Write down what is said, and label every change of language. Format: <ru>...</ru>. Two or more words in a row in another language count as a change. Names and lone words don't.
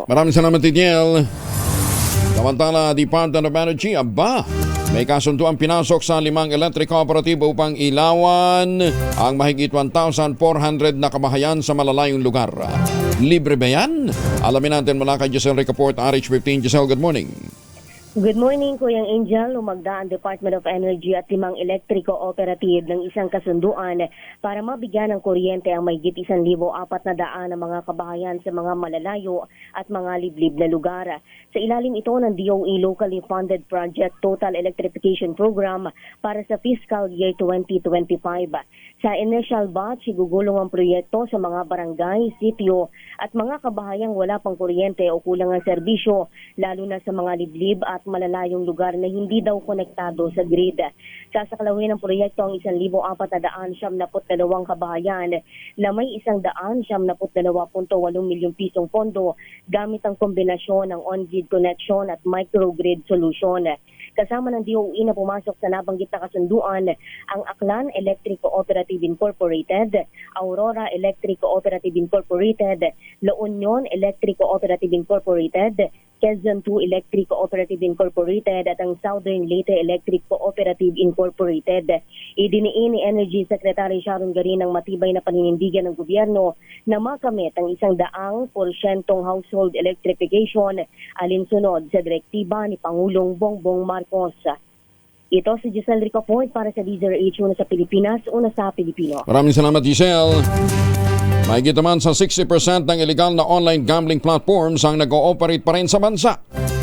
<tl>Maraming salamat, Ignal. Samantala, Department of Energy, may kasunduan pinasok sa 5 electric cooperative upang ilawan ang mahigit 1,400 na kabahayan sa malalayong lugar. Libre ba yan? Alamin natin mula kay Giselle Ricaport, RH15. Giselle,</tl> <en>good morning. Good morning,</en> <tl>Kuyang Angel. Lumagda ang Department of Energy at 5 electric cooperative ng isang kasunduan para mabigyan ng kuryente ang mahigit 1,400 na mga kabahayan sa mga malalayo at mga liblib na lugar. Sa ilalim ito ng DOE Locally Funded Project Total Electrification Program para sa fiscal year 2025. Sa initial batch, igugulong ang proyekto sa mga barangay, sitio at mga kabahayang wala pang kuryente o kulang ang serbisyo, lalo na sa mga liblib at malalayong lugar na hindi daw konektado sa grid. Sasakalawin ng proyekto ang 1,472 kabahayan na may 172.8 milyong pisong pondo gamit ang kombinasyon ng</tl> <en>on-grid connection</en> <tl>at</tl> <en>microgrid solution.</en> <tl>Kasama ng DOE na pumasok sa nabanggit na kasunduan ang Aklan Electric Cooperative Incorporated, Aurora Electric Cooperative Incorporated, La Union Electric Cooperative Incorporated, Quezon 2 Electric Cooperative Incorporated at ang Southern Leyte Electric Cooperative Incorporated. Idiniin ni Energy Secretary Sharon Garin ang matibay na paninindigan ng gobyerno na makamit ang 100%</tl> <en>household electrification</en> <tl>alinsunod sa direktiba ni Pangulong Bongbong Marcos. Ito si Giselle Ricaport para sa DZRH, una sa Pilipinas, una sa Pilipino. Maraming salamat, Giselle. Mahigit naman sa 60% ng illegal na</tl> <en>online gambling platforms</en> <tl>ang nag-ooperate pa rin sa bansa.</tl>